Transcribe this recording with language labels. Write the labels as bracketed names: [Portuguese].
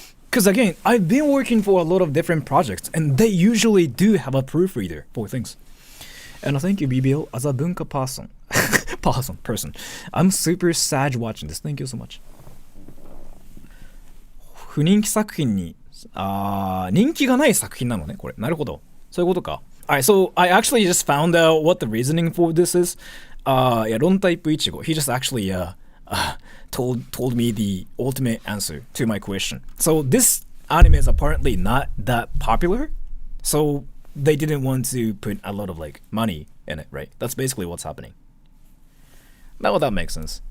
[English] Because again, I've been working for a lot of different projects and they usually do have a proofreader for things. And thank you, BBL, as a bunka person. I'm super sad watching this. Thank you so much. [Japanese] 不人気作品に人気がない作品なのねこれなるほどそういうことか [English] Alright, so I actually just found out what the reasoning for this is. Ron Type Ichigo, he just actually told me the ultimate answer to my question. So this anime is apparently not that popular, so they didn't want to put a lot of like money in it, right? That's basically what's happening. Now that makes sense.